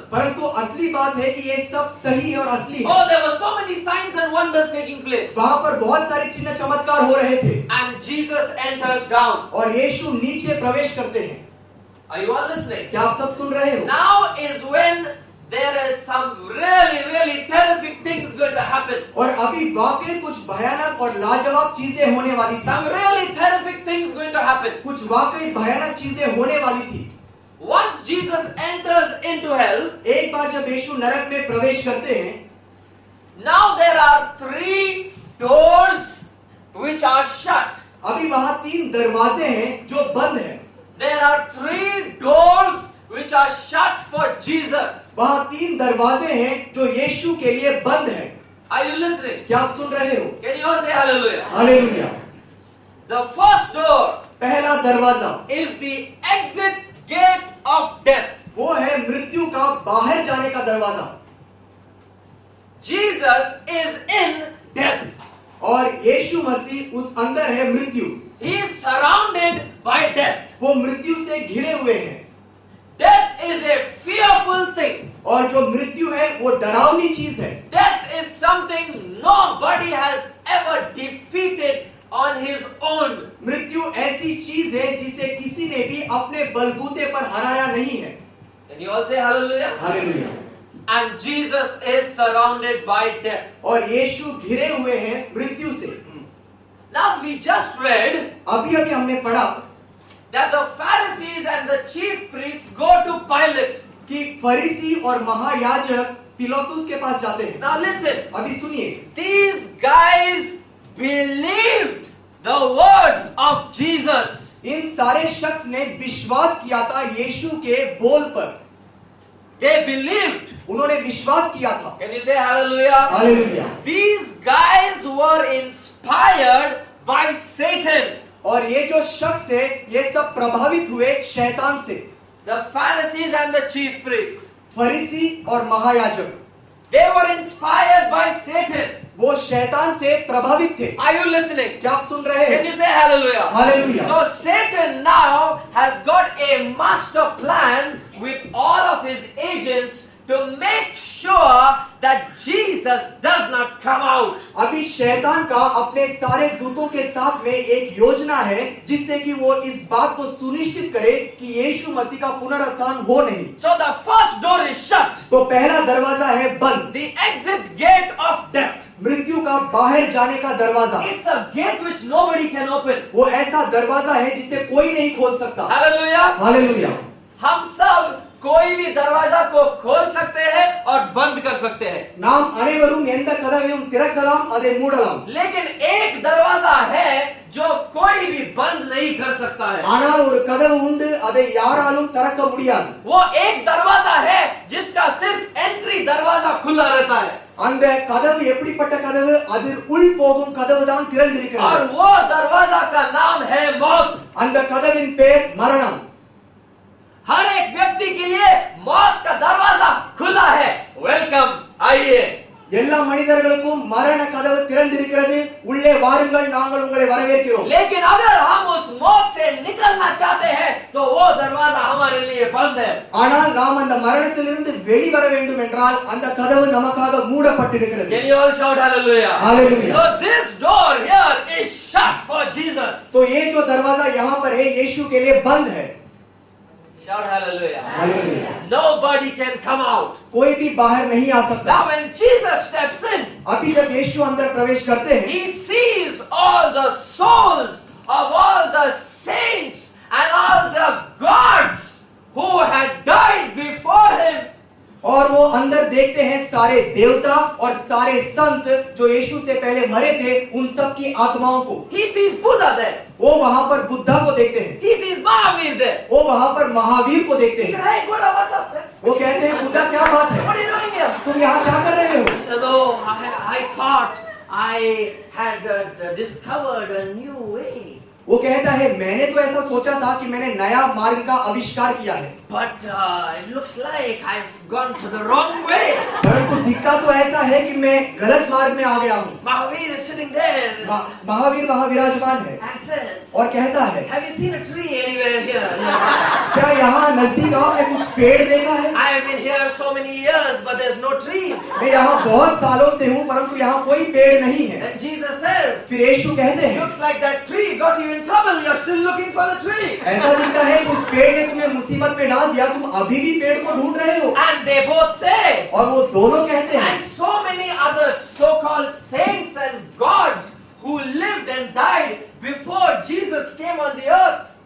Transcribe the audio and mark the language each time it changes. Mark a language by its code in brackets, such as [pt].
[hi] परंतु असली बात है कि ये सब सही है और असली है। [en] Oh, there were so many signs and wonders taking place. [hi] वहाँ पर बहुत सारे चिन्ह चमत्कार हो रहे थे, [en] And Jesus enters down. [hi] और यीशु नीचे प्रवेश करते हैं। [en] Are you all listening? [hi] क्या आप सब सुन रहे हो? [en] Now is when there is some really terrific things going to happen. [hi] और अभी वाकई कुछ भयानक और लाजवाब चीजें होने वाली थी, [en] Some really terrific things going to happen. [hi] कुछ वाकई भयानक चीजें होने वाली थी। [en] Once Jesus enters into hell, [hi] एक बार जब यीशु नरक में प्रवेश करते हैं, [en] now there are 3 doors which are shut. [hi] अभी वहाँ 3 दरवाजे हैं जो बंद हैं। [en] There are 3 doors which are shut for Jesus. [hi] वहाँ 3 दरवाजे हैं जो यीशु के लिए बंद हैं। [en] Are you listening? [hi] क्या आप सुन रहे हो? [en] Can you all say hallelujah? [hi] Hallelujah. [en] The first door [hi] पहला दरवाजा [en] is the exit gate of death. [hi] वो है मृत्यु का बाहर जाने का दरवाजा। [en] Jesus is in death. [hi] और यीशु मसीह उस अंदर है मृत्यु। [en] He is surrounded by death. [hi] वो मृत्यु से घिरे हुए हैं। [en] Death is a fearful thing. [hi] और जो मृत्यु है वो डरावनी चीज है। [en] Death is something nobody has ever defeated on his own. [hi] मृत्यु ऐसी चीज है जिसे किसी ने भी अपने बलबूते पर हराया नहीं है। [en] Can you all say hallelujah? [hi] Hallelujah. [en] And Jesus is surrounded by death. [hi] और यीशु घिरे हुए हैं मृत्यु से। [en] Now we just read [hi] अभी हमने पढ़ा [en] that the Pharisees and the chief priests go to Pilate. [hi] कि फरीसी और महायाजक पिलातुस के पास जाते हैं। [en] Now listen. [hi] अभी सुनिए, [en] These guys believed the words of Jesus. [hi] इन सारे शख्स ने विश्वास किया था यीशु के बोल पर। [en] They believed. [hi] उन्होंने विश्वास किया था। [en] Can you say hallelujah? [hi] Hallelujah. [en] These guys were inspired by Satan. [hi] और ये जो शख्स है ये सब प्रभावित हुए शैतान से। [en] The Pharisees and the chief priests. [hi] फरीसी और महायाजक [en] They were inspired by Satan. [hi] वो शैतान से प्रभावित थे। [en] Are you listening? [hi] क्या आप सुन रहे [en] Can [hi] हैं? [en] you say hallelujah? Hallelujah. So Satan now has got a master plan with all of his agents to make sure that Jesus does not come out. [hi] अभी शैतान का अपने सारे दूतों के साथ में एक योजना है जिससे कि वो इस बात को सुनिश्चित करे कि यीशु मसीह का पुनरुत्थान हो नहीं। [en] So the first door is shut. [hi] तो पहला दरवाजा है बंद, [en] The exit gate of death. [hi] मृत्यु का बाहर जाने का दरवाजा। [en] It's a gate which nobody can open. [hi] वो ऐसा दरवाजा है जिसे कोई नहीं खोल सकता। [en] Hallelujah. [hi] हालेलुया। हम सब कोई भी दरवाजा को खोल सकते हैं और बंद कर सकते हैं। [ta] நாம் அனைவரும் எந்த கதவையும் திறக்கலாம் அதை மூடலாம்। [hi] लेकिन एक दरवाजा है जो कोई भी बंद नहीं कर सकता है। [ta] ஆனால் ஒரு கதவு உண்டு அதை யாராலும் திறக்க முடியாது। [hi] वो एक दरवाजा है जिसका सिर्फ एंट्री दरवाजा खुला रहता है। [ta] அந்த கதவு எப்படிப்பட்ட கதவு? அதில் உள் போகும் கதவு தான் திறந்திருக்கிறது। [hi] और वो दरवाजा का नाम है मौत। [ta] அந்த கதவின் பேர் மரணம்। [hi] हर एक व्यक्ति के लिए मौत का दरवाजा खुला है। वेलकम, आइए। [ta] எல்லா மனிதர்களுக்கும் மரண கதவு திறந்திருக்கிறது, உள்ளே வாருங்கள், நாங்கள் உங்களை வரவேற்கிறோம்। [hi] लेकिन अगर हम उस मौत से निकलना चाहते हैं तो वो दरवाजा हमारे लिए बंद है। [ta] ஆனால் நாம் அந்த மரணத்திலிருந்து வெளிவர வேண்டும் என்றால் அந்த கதவு நமக்காக மூடப்பட்டிருக்கிறது। [en] Can you all shout hallelujah? Hallelujah. So this door here is shut for Jesus. [hi] तो ये जो दरवाजा यहाँ पर है यीशु के लिए बंद है। [en] Shout hallelujah. Hallelujah. Nobody can come out. [hi] कोई भी बाहर नहीं आ सकता। [en] Now when Jesus steps in, [hi] अभी जब यीशु अंदर प्रवेश करते हैं, [en] he sees all the souls of all the saints and all the gods who had died before him. [hi] और वो अंदर देखते हैं सारे देवता और सारे संत जो यीशु से पहले मरे थे उन सब की आत्माओं को। [en] He sees Buddha there. [hi] वो वहां पर बुद्धा को देखते हैं। [en] He sees Mahavir there. [hi] वो वहां पर महावीर को देखते [en] He says, [hi] हैं। [en] hey Buddha, what's up? [hi] वो कहते हैं बुद्धा क्या बात [en] What [hi] है, [en] are you doing here? [hi] तुम यहाँ क्या कर रहे हो? [en] He says, oh, I thought I had discovered a new way. [hi] वो कहता है मैंने तो ऐसा सोचा था कि मैंने नया मार्ग का आविष्कार किया है, [en] But it looks like I've gone to the wrong way. [hi] परंतु दिखता तो ऐसा है कि मैं गलत मार्ग में आ गया हूँ। [en] Mahavir is sitting there [hi] Mahavir वहाँ विराजमान है [en] and says, [hi] और कहता है [en] have you seen a tree anywhere here? [hi] क्या यहाँ नजदीक आपने कुछ पेड़ देखा है? [en] I have been here so many years, but there's no trees. [hi] मैं यहाँ बहुत सालों से हूँ परंतु यहाँ कोई पेड़ नहीं है। [en] And Jesus says, [hi] फिर यीशु कहते हैं [en] looks like that tree got you in trouble. You're still looking for the tree. [hi] ऐसा दिखता है कि उस पेड़ ने तुम्हें मुसीबत में डाल दिया, तुम अभी भी पेड़ को ढूंढ रहे हो। [en] And they both say, [hi] और वो दोनों कहते हैं [en] and so many other so-called saints and gods who lived and died before Jesus came on the earth.